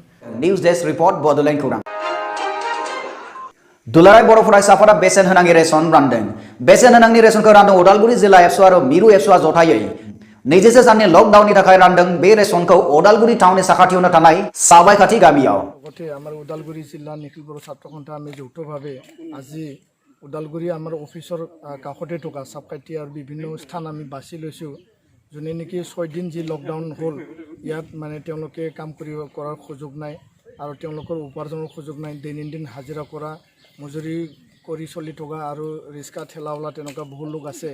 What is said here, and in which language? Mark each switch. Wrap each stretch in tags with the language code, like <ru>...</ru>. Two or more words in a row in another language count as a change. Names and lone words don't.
<brx>निउज डेस्क रिपर्ट बड'लेण्ड खौरां। दुलाराय बर' फरायसाफोरा बेसेन होनाङि रेशन रानदों। बेसेन होनाङि रेशनखौ रानदों उदालगुरि जिल्ला एबसु आरो मिरु एबसुआ जथायै 20 साननि लकडाउननि थाखाय रानदों। बे रेशनखौ उदालगुरि टाउननि साखाथियावनो थानाय साबायखाथि गामियाव।</brx> <as>গথে আমাৰ উদালগুৰি জিলা নিখিল বড়' ছাত্র সন্থা আমি যৌথভাৱে আজি উদালগুৰি আমাৰ অফিচৰ কাষতে থকা সাবকাইটি আৰু বিভিন্ন স্থান আমি বাছি লৈছোঁ। যোনে নেকি 6 দিন যি লকডাউন হ'ল ইয়াত মানে তেওঁলোকে কাম কৰাৰ সুযোগ নাই আৰু তেওঁলোকৰ উপাৰ্জনৰ সুযোগ নাই। দৈনন্দিন হাজিৰা কৰা মজুৰি কৰি চলি থকা আৰু ৰিক্সা ঠেলাৱালা তেনেকুৱা বহু লোক আছে।</as>